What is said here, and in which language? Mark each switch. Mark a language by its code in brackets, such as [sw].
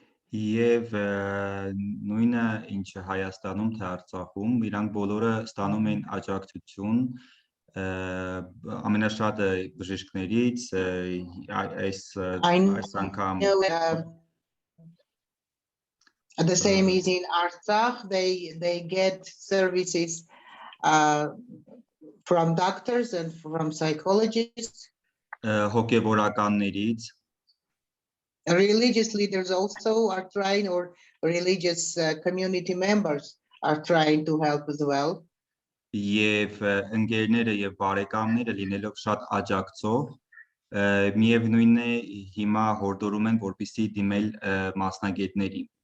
[hy] Եվ նույնը ինչը Հայաստանում թե Արցախում, իրանք բոլորը ստանում են աջակցություն ամենաշատը բժիշկներից այս անգամ [en] the same is in Artsakh. They get services from doctors and from psychologists. [hy] Հոգևորականներից [en] Religious leaders also are trying, or religious community members are trying to help as well. [hy] Եվ ընկերները եւ բարեկամները լինելով շատ աջակցող միևնույնն է հիմա հորդորում են որպեսզի դիմել մասնագետների.